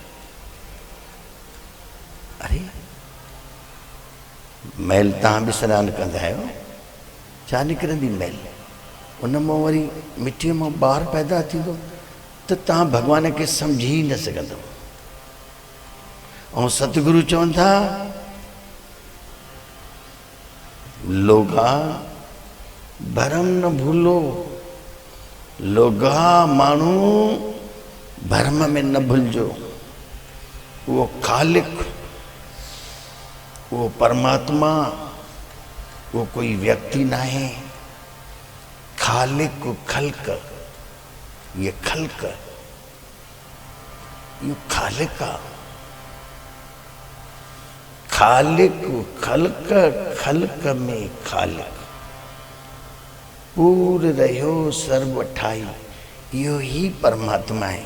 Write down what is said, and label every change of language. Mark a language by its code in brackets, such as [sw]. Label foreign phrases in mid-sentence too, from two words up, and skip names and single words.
[sd] अरे मैल तव्हां बि सनानु कंदा आहियो, छा निकिरंदी मैल? उन मां वरी मिटीअ मां ॿार पैदा थींदो त तव्हां भॻवान खे सम्झी ई न सघंदो। ऐं सतगुरु चवनि था [hi] लोगा भरम न भूलो। [sd] लोगा माण्हू भर्म में न भुलजो, [hi] वो खालिक, वो परमात्मा, वो कोई व्यक्ति ना है। खालिक को खल्क, ये खल्क, ये खालिका, खालिक खल्क, खल्क में खालिक, पूर रहो सर्व ठाई, यो ही परमात्मा है।